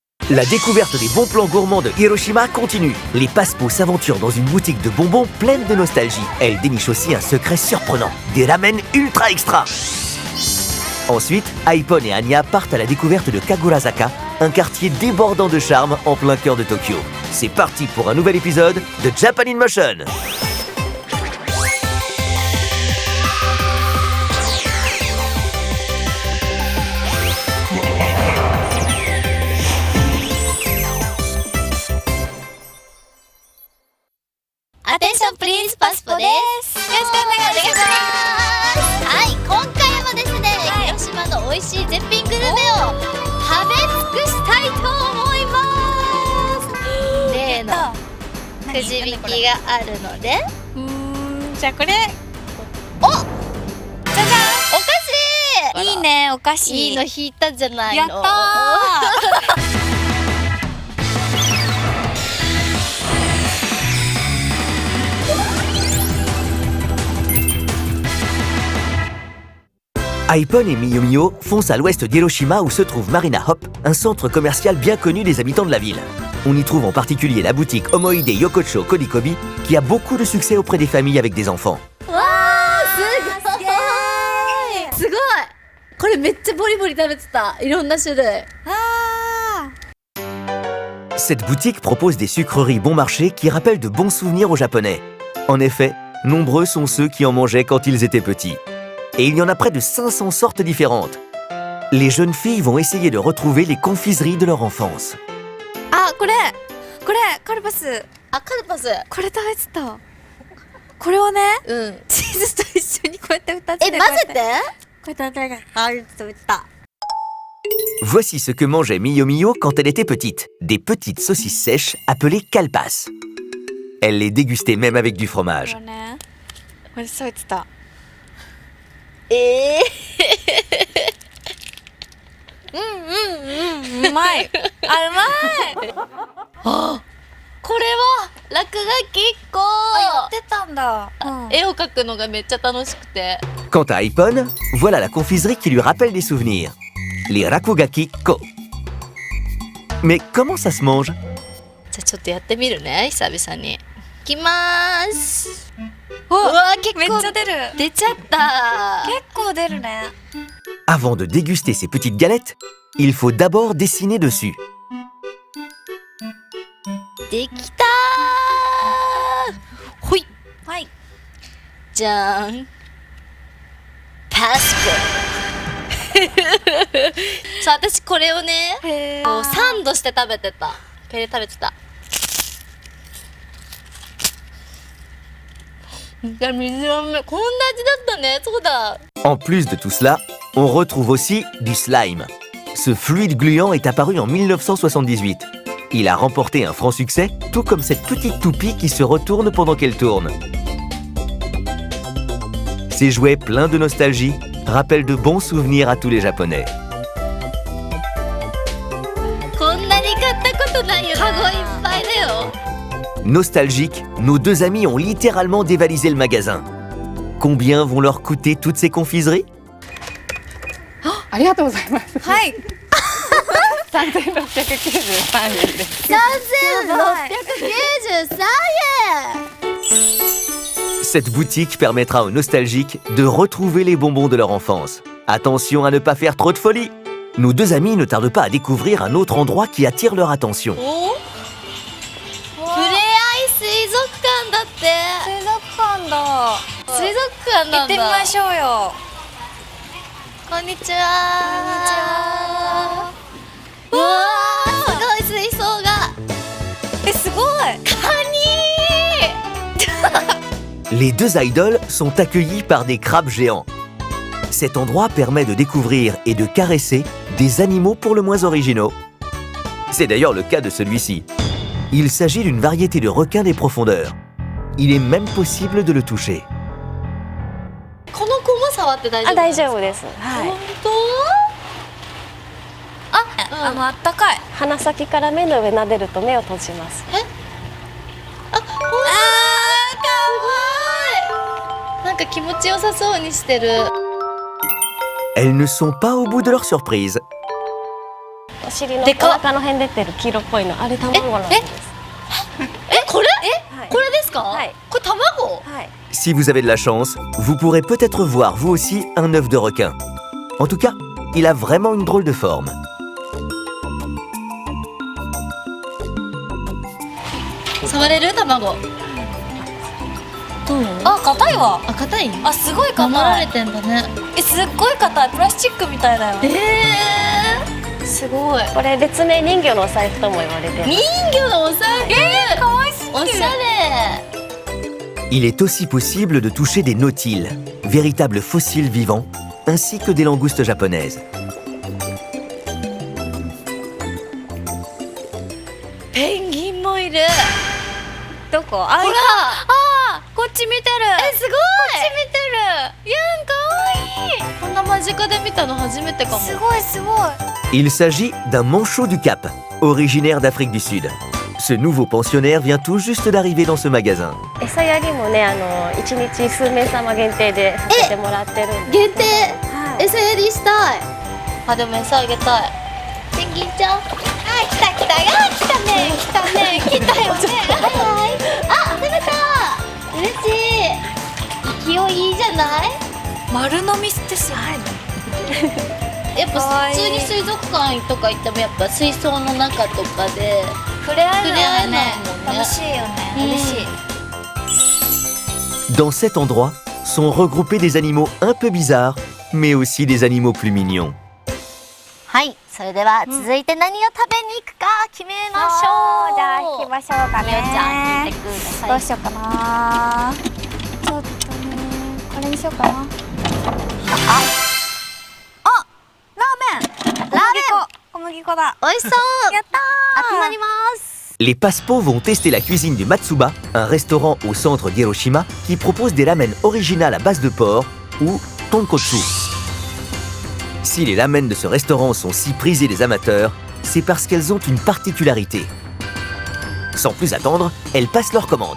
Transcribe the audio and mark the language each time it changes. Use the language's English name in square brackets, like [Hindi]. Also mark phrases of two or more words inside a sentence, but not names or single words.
[French] La découverte des bons plans gourmands de Hiroshima continue. Les Passepots s'aventurent dans une boutique de bonbons pleine de nostalgie. Elle déniche aussi un secret surprenant, des ramen ultra extra. Ensuite, Aipon et Anya partent à la découverte de Kagurazaka, un quartier débordant de charme en plein cœur de Tokyo. C'est parti pour un nouvel épisode de Japan in Motion. [English] Attention please [Japanese] パスポです。よろしくお願いします。はい、今回もですね、広島の美味しい絶品グルメを食べ尽くしたいと思います。例のくじ引きがあるので、じゃあこれお、じゃじゃん、お菓子。いいね、お菓子いいの引いたじゃないの。やったー [French] Aipon et Miyo Miyo foncent à l'ouest d'Hiroshima où se trouve Marina Hop, un centre commercial bien connu des habitants de la ville. On y trouve en particulier la boutique Omoide Yokocho Kodikobi qui a beaucoup de succès auprès des familles avec des enfants. [Japanese] わー、すごい。これめっちゃボリボリ食べてた。いろんな種類。 [French] Cette boutique propose des sucreries bon marché qui rappellent de bons souvenirs aux Japonais. En effet, nombreux sont ceux qui en mangeaient quand ils étaient petits. Et il y en a près de 500 sortes différentes. Les jeunes filles vont essayer de retrouver les confiseries de leur enfance. [Japanese] あ、これカルパス。あ、カルパス。これ食べてた。これをね、うん。チーズと一緒にこうやって2つで混ぜて。こうやって食べた。あ、食べてた。 [French] Voici ce que mangeait Miyo Miyo quand elle était petite. Des petites saucisses sèches appelées kalpas. Elle les dégustait même avec du fromage. [Japanese] これね、これ食べてた。うまい。あ、うまい。あ、これは落書きっこ。やってたんだ。絵を描くのがめっちゃ楽しくて。 [French] Quant à Aipon, voilà la confiserie qui lui rappelle des souvenirs. Les rakugaki ko. Mais comment ça se mange? [Japanese] じゃあちょっとやってみるね、久々に。いきまーす。うわ、結構めっちゃ出る。出ちゃった。結構出るね。 [French] Avant de déguster ces petites galettes, il faut d'abord dessiner dessus. [Japanese] できたー。ほい。はい。じゃーん。パスポ。そう、私これをね、こうサンドして食べてた。ペレ食べてた。じゃあ水飴、こんな味だったね。そうだ。 [French] En plus de tout cela, on retrouve aussi du slime. Ce fluide gluant est apparu en 1978. Il a remporté un franc succès, tout comme cette petite toupie qui se retourne pendant qu'elle tourne. Ces jouets pleins de nostalgie rappellent de bons souvenirs à tous les Japonais. [Japanese] こんなに買ったことないよ。カゴいっぱいだよ。 [French] Nostalgiques, nos deux amis ont littéralement dévalisé le magasin. Combien vont leur coûter toutes ces confiseries? [Japanese] ありがとうございます。はい。 3693円です。 3693円。 [French] Cette boutique permettra aux nostalgiques de retrouver les bonbons de leur enfance. Attention à ne pas faire trop de folie. Nos deux amis ne tardent pas à découvrir un autre endroit qui attire leur attention. [Japanese] お？ふれあい水族館だって。水族館だ。水族館なんだ。行ってみましょうよ。こんにちは。うわー、すごい水槽が。え、すごい。カニー。 [French] Les deux idoles sont accueillis par des crabes géants. Cet endroit permet de découvrir et de caresser des animaux pour le moins originaux. C'est d'ailleurs le cas de celui-ci. Il s'agit d'une variété de requins des profondeurs. Il est même possible de le toucher. [Japanese] この子も触って大丈夫？あ、大丈夫です。はい。本当？あ、あったかい。鼻先から目の上撫でると目を閉じます。あ、かわいい。なんか気持ちよさそうにしてる。 [French] Elles ne sont pas au bout de leur surprise. [Japanese] お尻のおでかっ腹の辺出てる黄色っぽいの、あれ卵なんです。これはいこれですか？はいこれ卵？はい。 [French] Si vous avez de la chance, vous pourrez peut-être voir vous aussi un œuf de requin. En tout cas, il a vraiment une drôle de forme. [Japanese] 触れる卵？どうなの？あ、硬いわ。あ、硬い？あ、すごい守られ硬い。てんだね。すっごい硬い。プラスチックみたいだよ。すごい。これ別名人魚のお財布とも言われてる。人魚のお財布。可愛すぎる。おしゃれ。 [French] Il est aussi possible de toucher des nautiles, véritables fossiles vivants, ainsi que des langoustes japonaises. [Japanese] ペンギンもいる。どこ？あ、ほら。こっち見てる。すごい。こっち見てる。やん、かわいい。こんな間近で見たの初めてかも。すごいすごい。 [French] Il s'agit d'un manchot du Cap, originaire d'Afrique du Sud. Ce nouveau pensionnaire vient tout juste d'arriver dans ce magasin. [Japanese] 餌やりもね、一日数名様限定でさせてもらってるんで。限定。はい。餌やりしたい。あ、でも餌あげたい。ペンギンちゃん。あ、来た来た。あ、来たね。来たね。来たよね。はいはい。あ、食べた。嬉しい。勢いいいじゃない。丸飲みってすごいね。やっぱかわいい普通に水族館とか行ってもやっぱ水槽の中とかで触れ合え触れ合えないもんもんね。楽しいよね。うん嬉しい。 [French] Dans cet endroit sont regroupés des animaux un peu bizarres, mais aussi des animaux plus mignons. [Japanese] はい、それでは続いて何を食べに行くか決めましょう。じゃあ行きましょうかね。みおちゃん聞いてください。どうしようかな。ちょっとね、これにしようかな。小麦粉だ。美味しそう。やったー。集まります。 [French] Les Passepots vont tester la cuisine du Matsuba, un restaurant au centre d'Hiroshima qui propose des ramen originales à base de porc ou tonkotsu. Si les ramen de ce restaurant sont si prisés des amateurs, c'est parce qu'elles ont une particularité. Sans plus attendre, elles passent leur commande.